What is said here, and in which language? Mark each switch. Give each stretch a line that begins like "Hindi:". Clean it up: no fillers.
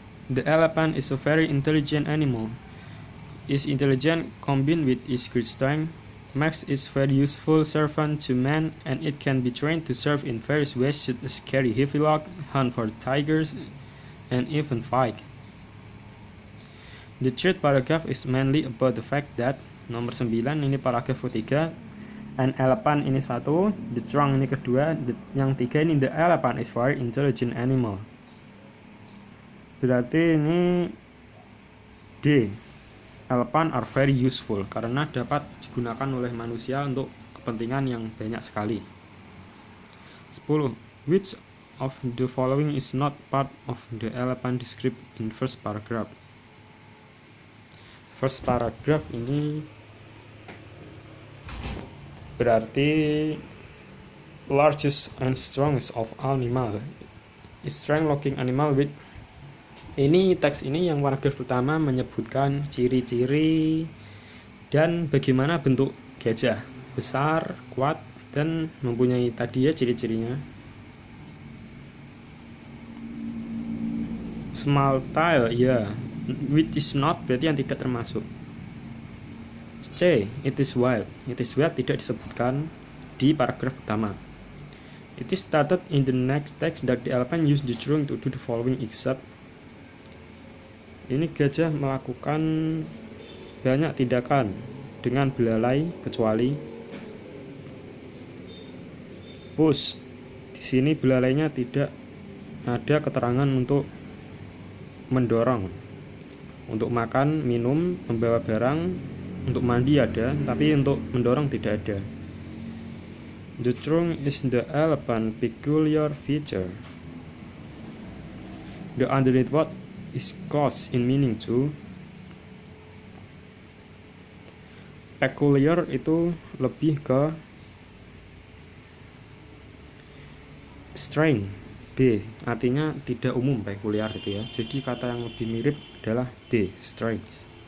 English: The elephant is a very intelligent animal. Its intelligence combined with its great strength makes it a very useful servant to man, and it can be trained to serve in various ways such as carry heavy logs, hunt for tigers, and even fight. The third paragraph is mainly about the fact that.
Indonesian: Nomor 9 ini paragraf ketiga.
English: An elephant
Indonesian: ini 1,
English: the trunk
Indonesian: ini kedua, yang 3 ini
English: the elephant is very intelligent animal.
Indonesian: Berarti ini D.
English: Elephant are very useful
Indonesian: karena dapat digunakan oleh manusia untuk kepentingan yang banyak sekali. 10.
English: Which of the following is not part of the elephant described in first paragraph? First paragraph
Indonesian: ini berarti
English: largest and strongest of animal is strange-looking animal with.
Indonesian: Ini teks ini yang paragraf pertama menyebutkan ciri-ciri dan bagaimana bentuk gajah, besar, kuat, dan mempunyai tadi ya ciri-cirinya.
English: Small tile, ya. Which is not
Indonesian: berarti yang tidak termasuk.
English: C. It is wild. It is wild
Indonesian: tidak disebutkan di paragraf pertama.
English: It is started in the next text that the elephant used the trunk to do the following except.
Indonesian: Ini gajah melakukan banyak tindakan dengan belalai kecuali push. Di sini belalainya tidak ada keterangan untuk mendorong. Untuk makan, minum, membawa barang, untuk mandi ada, tapi untuk mendorong tidak ada.
English: The trunk is the elephant's peculiar feature. The underneath word is close in meaning to.
Indonesian: Peculiar itu lebih ke strange. B. Artinya tidak umum, peculiar itu ya. Jadi kata yang lebih mirip adalah D. Strange.